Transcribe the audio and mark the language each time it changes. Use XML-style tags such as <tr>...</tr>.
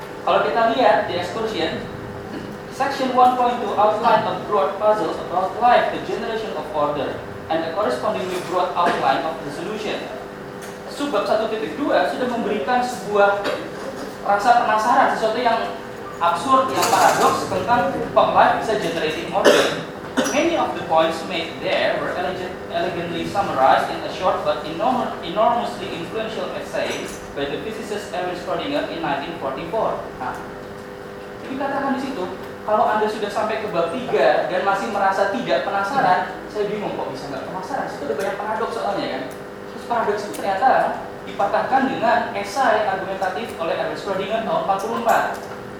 <id>Kalau kita lihat di</id> <en>excursion, section 1.2 outline of broad puzzle about life, the generation of order, and the correspondingly broad outline of the solution.</en> <id>Subbab 1.2 sudah memberikan sebuah rasa penasaran, sesuatu yang absurd, yang paradoks tentang</id> <en>how life</en> <id>bisa</id> <en>generating order. Many of the points made there were elegantly summarized in a short but enormously influential essay by the physicist Erwin Schrödinger in 1944.</en> <id>Nah, dikatakan di situ, kalau Anda sudah sampai ke bab 3 dan masih merasa tidak penasaran, saya bingung kok bisa nggak penasaran? Itu ada banyak paradoks soalnya kan. Terus paradoks itu ternyata dipatahkan dengan esai argumentatif oleh Erwin Schrödinger tahun 1944.</id>